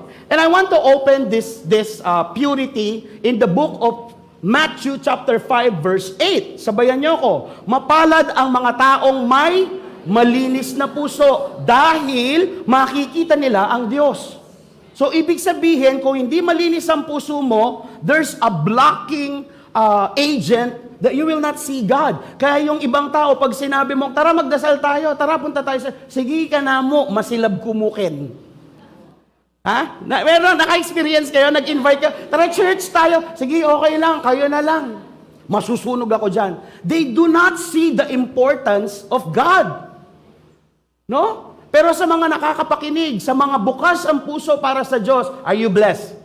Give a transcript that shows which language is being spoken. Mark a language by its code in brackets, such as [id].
[en] And I want to open this purity in the book of Matthew chapter 5 verse 8. [tl] Sabayan niyo ako. Mapalad ang mga taong may malinis na puso dahil makikita nila ang Diyos. So, ibig sabihin, kung hindi malinis ang puso mo, [en] there's a blocking agent that you will not see God. [tl] Kaya yung ibang tao, pag sinabi mo, tara magdasal tayo, tara punta tayo sige ka na mo, masilab kumukin. Meron, naka-experience kayo, nag-invite ka, tara church tayo, sige okay lang, kayo na lang. Masusunog ako dyan. [en] They do not see the importance of God. No? [tl] Pero sa mga nakakapakinig, sa mga bukas ang puso para sa Diyos, [en] are you blessed?